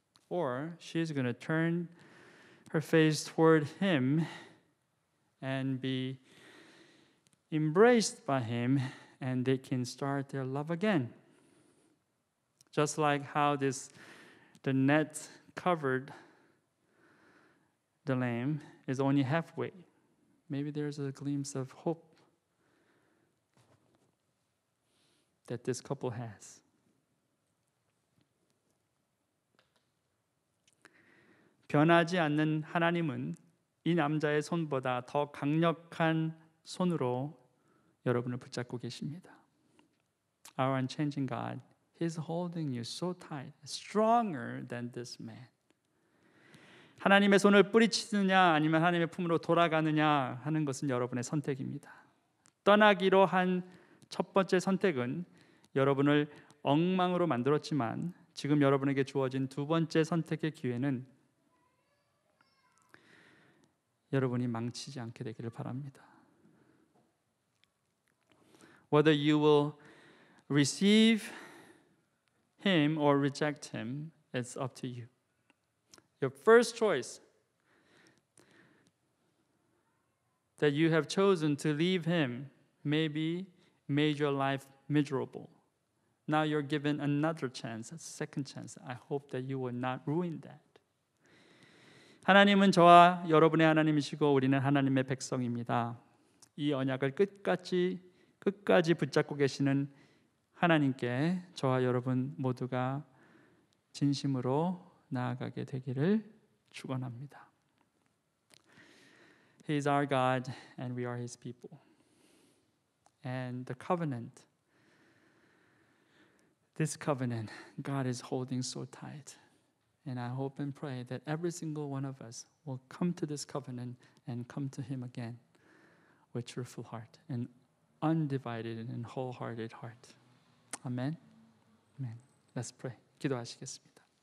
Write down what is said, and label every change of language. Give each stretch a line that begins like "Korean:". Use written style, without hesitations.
English: Or she's going to turn her face toward him and be embraced by him, and they can start their love again. Just like how the net covered the lamb is only halfway. Maybe there's a glimpse of hope that this couple has.
Korean: 변하지 않는 하나님은 이 남자의 손보다 더 강력한 손으로 여러분을 붙잡고 계십니다.
English: Our unchanging God, He's holding you so tight, stronger than this man.
Korean: 하나님의 손을 뿌리치느냐 아니면 하나님의 품으로 돌아가느냐 하는 것은 여러분의 선택입니다. 떠나기로 한 첫 번째 선택은 여러분을 엉망으로 만들었지만 지금 여러분에게 주어진 두 번째 선택의 기회는 여러분이 망치지 않게 되기를 바랍니다.
English: Whether you will receive him or reject him, it's up to you. Your first choice that you have chosen to leave him maybe made your life miserable. Now you're given another chance, a second chance. I hope that you will not ruin that.
Korean: 하나님은 저와 여러분의 하나님이시고 우리는 하나님의 백성입니다. 이 언약을 끝까지 붙잡고 계시는 하나님께 저와 여러분 모두가 진심으로 나아가게 되기를 축원합니다.
English: He is our God and we are His people. And the covenant, this covenant, God is holding so tight. And I hope and pray that every single one of us will come to this covenant and come to Him again with truthful heart and undivided and wholehearted heart. Amen. Amen. Let's pray.
Korean: 기도하시겠습니다.